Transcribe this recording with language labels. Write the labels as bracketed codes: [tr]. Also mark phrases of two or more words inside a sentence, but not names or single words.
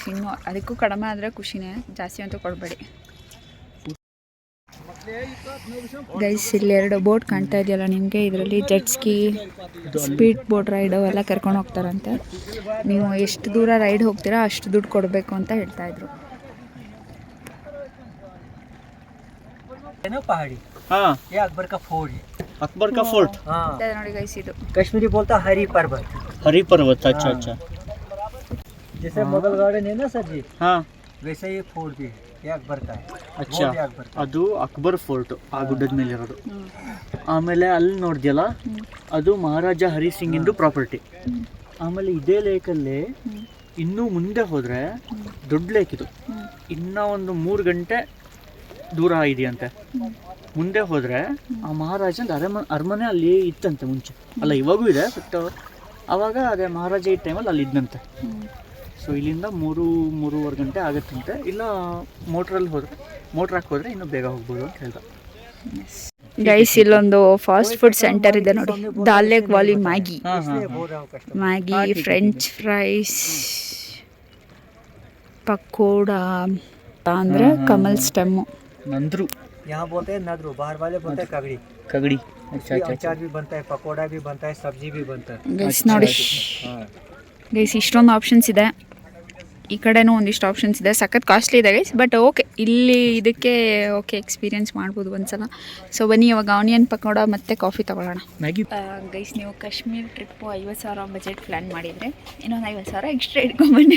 [kn] ಇನ್ನು ಅದಕ್ಕೂ ಕಡಿಮೆ ಆದರೆ ಖುಷಿನೇ, ಜಾಸ್ತಿ ಅಂತೂ ಕೊಡಬೇಡಿ ಗೈಸ್. ಇಲ್ಲಿ 2 ಬೋಟ್ ಕಾಣ್ತಾ ಇದೆಯಲ್ಲ ನಿಮಗೆ, ಇದರಲ್ಲಿ [en] jet ski, speed boat ride [kn] ಎಲ್ಲ ಕರ್ಕೊಂಡು ಹೋಗ್ತಾರಂತೆ. ನೀವು ಎಷ್ಟು ದೂರ ರೈಡ್ ಹೋಗ್ತೀರಾ ಅಷ್ಟು ದುಡ್ಡು ಕೊಡಬೇಕು ಅಂತ ಹೇಳ್ತಾಯಿದ್ರು. [hi] पहाड़ी हाँ ये अकबर का फोर्ट है. अकबर का फोर्ट. हाँ [kn] ನೋಡಿ ಗೈಸ್, ಇದು [hi] कश्मीरी बोलता हरी पर्वत. हरी पर्वत. अच्छा हाँ। अच्छा जैसे मुगल गार्डन है ना सर जी, हाँ वैसे ये फोर्ट भी है. ये अकबर का है. अच्छा वो भी अकबर का. [kn] ಅದು ಅಕ್ಬರ್ ಫೋರ್ಟ್ ಆ ಗುಡ್ಡದ ಮೇಲೆ ಇರೋದು. ಆಮೇಲೆ ಅಲ್ಲಿ ನೋಡಿದ್ಯಲ್ಲ ಅದು ಮಹಾರಾಜ ಹರಿ ಸಿಂಗ್ ಇಂದು ಪ್ರಾಪರ್ಟಿ. ಆಮೇಲೆ ಇದೇ ಲೇಕಲ್ಲಿ ಇನ್ನೂ ಮುಂದೆ ಹೋದರೆ ದೊಡ್ಡ ಲೇಕ್ ಇದು. ಇನ್ನೂ ಒಂದು 3 ಗಂಟೆ ದೂರ ಇದೆಯಂತೆ. ಮುಂದೆ ಹೋದರೆ ಆ ಮಹಾರಾಜನ ಅರಮನೆ ಅಲ್ಲಿ ಇತ್ತಂತೆ ಮುಂಚೆ, ಅಲ್ಲ ಇವಾಗೂ ಇದೆ, ಬಟ್ ಆವಾಗ ಅದೇ ಮಹಾರಾಜ ಈ ಟೈಮಲ್ಲಿ ಅಲ್ಲಿ ಇದ್ದಂತೆ. ಸೊ ಇಲ್ಲಿಂದ 3-3:30 ಗಂಟೆ ಆಗುತ್ತಂತೆ. ಇಲ್ಲ ಮೋಟ್ರಲ್ಲಿ ಹೋದರೆ, ಮೋಟ್ರ್ ಹಾಕಿ ಹೋದರೆ ಇನ್ನೂ ಬೇಗ ಹೋಗ್ಬೋದು ಅಂತ ಹೇಳ್ದ. ಗೈಸ್ ಇಲ್ಲೊಂದು [en] fast food center [kn] ಇದೆ ನೋಡಿ, [hi] दाल वाली मैगी, बोल रहा हूँ कस्टमर [kn] ಮ್ಯಾಗಿ, [en] French fries, [kn] ಪಕೋಡ ಅಂದರೆ ಕಮಲ್ ಸ್ಟೆಮ್ಮು. ನಂದ್ರು [hi] यहाँ बोलते हैं नदरू, बाहर वाले बोलते हैं कगड़ी। [kn] ಕಗಡಿ. [hi] इसमें अचार भी बनता है, पकोड़ा भी बनता है, सब्जी भी बनता है। [kn] ಗೈಸ್ ನೋಡಿ ಗೈಸ್ ಇಷ್ಟೊಂದು ಆಪ್ಷನ್ಸ್ ಇದೆ. ಈ ಕಡೆನೂ ಒಂದಿಷ್ಟು ಆಪ್ಷನ್ಸ್ ಇದೆ, ಸಖತ್ ಕಾಸ್ಟ್ಲಿ ಇದೆ ಗೈಸ್, [en] but okay [kn] ಇಲ್ಲಿ ಇದಕ್ಕೆ [en] okay experience [kn] ಮಾಡ್ಬೋದು ಒಂದ್ಸಲ. ಸೊ ಬನ್ನಿ ಇವಾಗ ಆನಿಯನ್ ಪಕೋಡ ಮತ್ತು ಕಾಫಿ ತೊಗೊಳ್ಳೋಣ. ಮ್ಯಾಗಿ ಗೈಸ್ ನೀವು ಕಾಶ್ಮೀರ್ ಟ್ರಿಪ್ಪು 50,000 [en] budget plan [kn] ಮಾಡಿದರೆ ಇನ್ನೊಂದು 50,000 ಎಕ್ಸ್ಟ್ರಾ ಇಟ್ಕೊಂಬನ್ನಿ.